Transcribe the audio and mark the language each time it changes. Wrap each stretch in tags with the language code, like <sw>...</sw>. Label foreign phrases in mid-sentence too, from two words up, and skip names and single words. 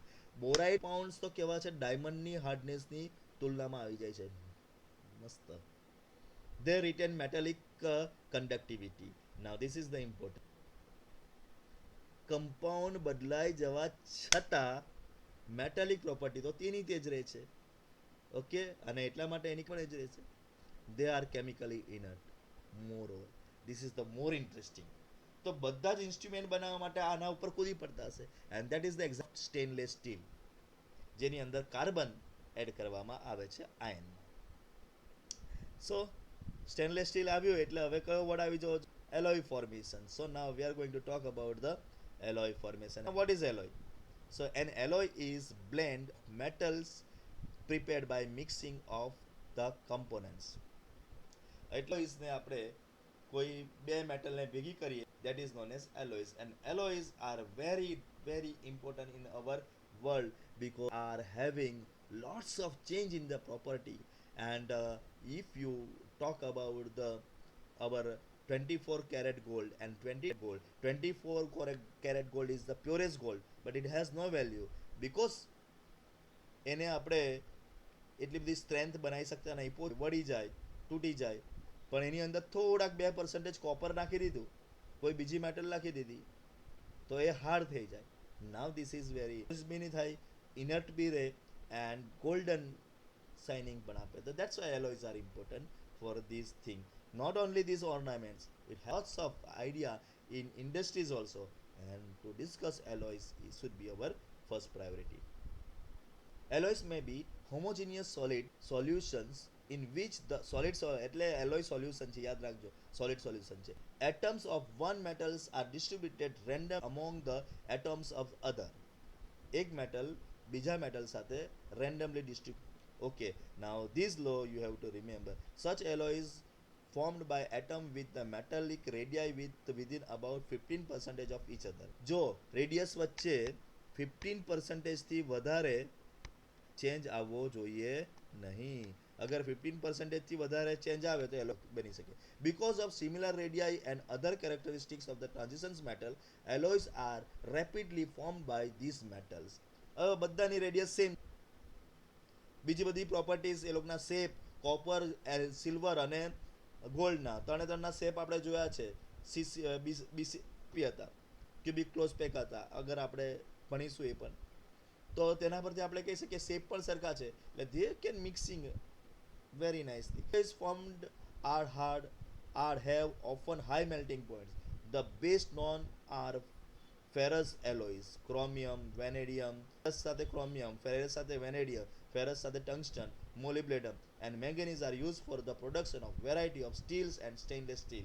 <en>boride pounds</en> <gu>તો કેવા છે ડાયમંડની હાર્ડનેસની તુલનામાં આવી જાય છે. મસ્ત.</gu> <en>They retain metallic conductivity. Now this is the important.</en> <gu>કમ્પાઉન્ડ બદલાઈ જવા છતાં</gu> <en>metallic property</en> <gu>તો તેની તે જ રહે છે. ઓકે, અને એટલા માટે એની પણ એ જ રહે છે.</gu> <en>They are chemically inert. Moreover this is the more interesting.</en> <gu>તો બધા જ ઇન્સ્ટ્રુમેન્ટ બનાવવા માટે આના ઉપર કૂદી પડતા હશે.</gu> <en>And that is the exact stainless steel</en> <gu>જેની અંદર કાર્બન એડ કરવામાં આવે છે આયનમાં. સો સ્ટેનલેસ સ્ટીલ આવ્યું એટલે હવે કયો વર્ડ આવી જવો?</gu> <en>alloy formation. So now we are going to talk about the alloy formation. Now what is alloy? So an alloy is blend metals prepared by mixing of the components.</en> <gu>alloys ને આપણે કોઈ બે મેટલને ભેગી કરીએ,</gu> <en>that is known as alloys. And alloys are very very important in our world because are having lots of change in the property. And if you talk about the our 24 karat gold and 24 karat gold is the purest gold, but it has no value because</en> <gu>એને આપણે એટલી બધી સ્ટ્રેન્થ બનાવી શકતા નહીં, વળી જાય, તૂટી જાય, પણ એની અંદર થોડાક 2% કોપર નાખી દીધું, કોઈ બીજી મેટલ નાખી દીધી તો એ હાર્ડ થઈ જાય.</gu> <en>Now this is very</en> <gu>બી નહીં થાય, ઇનર્ટ બી રહે</gu> <en>and golden shining</en> <gu>પણ આપે.</gu> <en>તો That's why alloys are important for this thing. Not only these ornaments, it has lots of idea in industries also, and to discuss alloys it should be our first priority. Alloys may be homogeneous solid solutions in which the એટલે alloy solution</en> <gu>છે, યાદ રાખજો,</gu> <en>solid solution છે. Atoms of one metals are distributed random among the atoms of other.</en> <gu>એક metal બીજા metal સાથે</gu> <en>randomly distribute. Okay, now this law you have to remember. Such alloys formed by atom with the metallic radii within about 15% of each other.</en> <gu>જો રેડિયસ વચ્ચે 15% થી વધારે ચેન્જ આવવો જોઈએ નહીં. અગર 15% થી વધારે ચેન્જ આવે તો એલોય બની શકે.</gu> <en>Because of similar radii and other characteristics of the transitions metal, alloys are rapidly formed by these metals.</en> <gu>બધાની રેડિયસ સેમ, બીજી બધી પ્રોપર્ટીઝ એ લોકોના શેપ, કોપર, સિલ્વર અને ગોલ્ડના ત્રણના શેપ આપણે જોયા છે. બીસી હતા,</gu> <en>cubic close pack</en> <gu>હતા, અગર આપણે ભણીશું એ પણ તો તેના પરથી આપણે કહી શકીએ શેપ પણ સરખા છે.</gu> <en>એટલે they can mixing very nicely. Is formed are hard, are have often high melting points. The best known are ferrous alloys, chromium, vanadium, ferrous સાથે chromium, ferrous સાથે vanadium, ferrous સાથે tungsten, molybdenum, and manganese are used for the production of variety of steels and stainless steel.</en>